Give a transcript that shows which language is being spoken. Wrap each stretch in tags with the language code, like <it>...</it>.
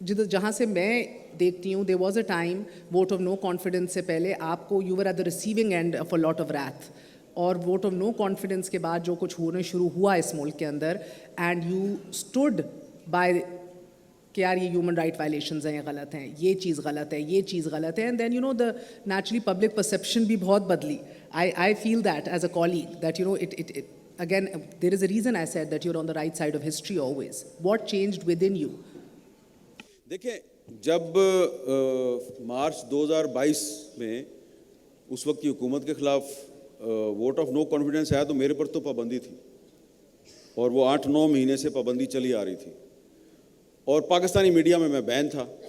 <ur>جہاں سے میں دیکھتی ہوں</ur> <en>there was a time</en> <ur>vote of no confidence سے پہلے آپ کو</ur> <en>you were at the receiving end of a lot of wrath,</en> <ur>اور ووٹ آف نو کانفیڈنس کے بعد جو کچھ ہونے شروع ہوا اس ملک کے اندر,</ur> <en>and you stood by</en> <ur>کہ یار یہ ہیومن رائٹ وائلیشنز ہیں, یہ غلط ہیں, یہ چیز غلط ہے, یہ چیز غلط ہے,</ur> <en>and then you know the naturally public perception</en> <ur>بھی بہت بدلی.</ur> <en>I feel that as a colleague that, you know, it again, there is a reason I said that you're on the right side of history always. What changed within you?</en> <ur>دیکھیں جب مارچ 2022 میں اس وقت کی حکومت کے خلاف ووٹ آف نو کانفیڈنس آیا تو میرے پر تو پابندی تھی, اور وہ 8-9 مہینے سے پابندی چلی آ رہی تھی, اور پاکستانی میڈیا میں بین تھا.</ur>